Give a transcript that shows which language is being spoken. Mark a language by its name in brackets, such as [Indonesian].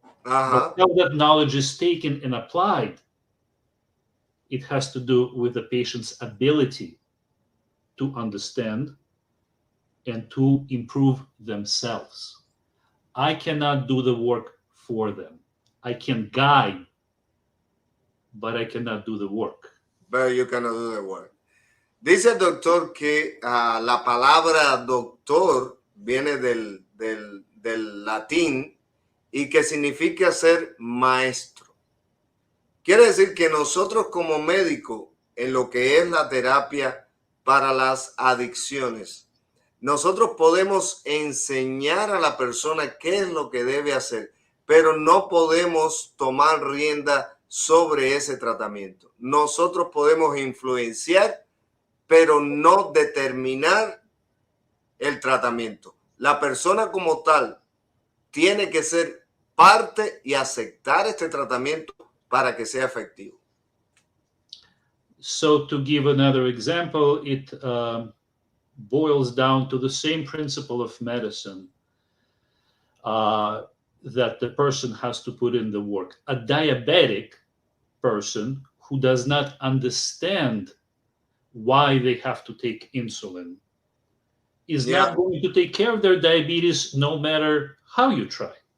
[English] But how that knowledge is taken and applied, it has to do with the patient's ability to understand and to improve themselves. I cannot do the work for them. I can guide, but I cannot do the work. But you cannot do the work. [Spanish] Dice el doctor que la palabra doctor viene del latín y que significa ser maestro. Quiere decir que nosotros como médicos, en lo que es la terapia para las adicciones, nosotros podemos enseñar a la persona qué es lo que debe hacer, pero no podemos tomar rienda sobre ese tratamiento. Nosotros podemos influenciar, pero no determinar el tratamiento. La persona como tal tiene que ser parte y aceptar este tratamiento para que sea efectivo. [English] So to give another example, it boils down to the same principle of medicine that the person has to put in the work. A diabetic person who does not understand why they have to take insulin is not going to take care of their diabetes no matter how you try.